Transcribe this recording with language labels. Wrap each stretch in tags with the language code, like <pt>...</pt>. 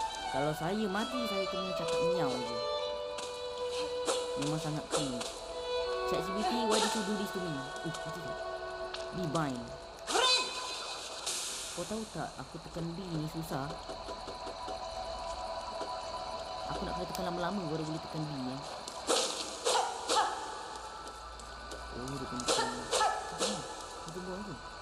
<ms>Kalau saya mati saya kena cakap miau je. Memang sangat cringe.</ms> <en>ChatGPT, why did you do this to me? Be bind.</en> <ms>Kau tahu tak, aku tekan B ni susah. Aku nak kena tekan lama-lama baru boleh tekan B ya. Oh, dia kena tekan. Kita buang tu.</ms>